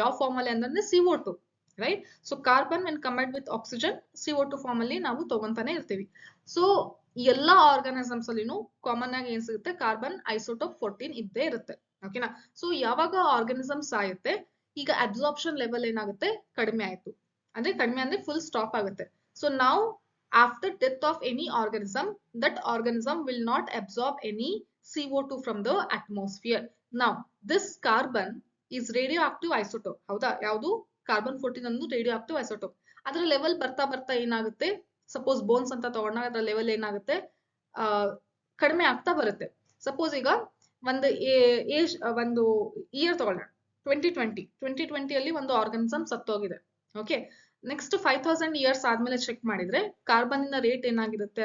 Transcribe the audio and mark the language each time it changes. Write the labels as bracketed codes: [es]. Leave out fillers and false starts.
[kn] ಯಾವ ಫಾರ್ಮ್ ಅಲ್ಲಿ ಅಂದ್ರೆ CO2, right? So [en] carbon when combined with oxygen [kn] CO2 form ಅಲ್ಲಿ ನಾವು ತಗೊಂತಾನೆ ಇರ್ತೀವಿ. ಸೊ ಎಲ್ಲಾ ಆರ್ಗಾನಿಸಮ್ಸ್ ಅಲ್ಲಿನೂ ಕಾಮನ್ ಆಗಿ ಏನ್ ಸಿಗುತ್ತೆ? ಕಾರ್ಬನ್ ಐಸೋಟೋಪ್ 14 ಇದ್ದೇ ಇರುತ್ತೆ. ಓಕೆನಾ? ಸೊ ಯಾವಾಗ ಆರ್ಗಾನಿಸಮ್ ಸಾಯುತ್ತೆ, ಈಗ ಅಬ್ಸಾರ್ಪ್ಷನ್ ಲೆವೆಲ್ ಏನಾಗುತ್ತೆ? ಕಡಿಮೆ ಆಯ್ತು. ಅಂದ್ರೆ ಕಡಿಮೆ ಅಂದ್ರೆ ಫುಲ್ ಸ್ಟಾಪ್ ಆಗುತ್ತೆ. ಸೊ ನಾವು [en] after death of any organism, that organism will not absorb any CO2 from the atmosphere. Now this carbon is radioactive isotope. [kn] ಹೌದಾ? ಯಾವುದು? ಕಾರ್ಬನ್ 14 ಒಂದು ರೇಡಿಯೋಆಕ್ಟಿವ್ ಐಸೋಟೋಪ್. ಅದರ ಲೆವೆಲ್ ಬರ್ತಾ ಬರ್ತಾ ಏನಾಗುತ್ತೆ? ಸಪೋಸ್ ಬೋನ್ಸ್ ಅಂತ ತಗೊಂಡಾಗ ಅದರ ಲೆವೆಲ್ ಏನಾಗುತ್ತೆ? ಕಡಿಮೆ ಆಗ್ತಾ ಬರುತ್ತೆ. ಸಪೋಸ್ ಈಗ ಒಂದು ಒಂದು ಇಯರ್ ತಗೊಳ್ಳೋಣ, 2020 ಅಲ್ಲಿ ಒಂದು ಆರ್ಗಾನಿಸಮ್ ಸತ್ತೋಗಿದೆ. ಓಕೆ, ನೆಕ್ಸ್ಟ್ 5000 ಇಯರ್ಸ್ ಆದ್ಮೇಲೆ ಚೆಕ್ ಮಾಡಿದ್ರೆ ಕಾರ್ಬನ್ ಇನ ರೇಟ್ ಏನಾಗಿರುತ್ತೆ?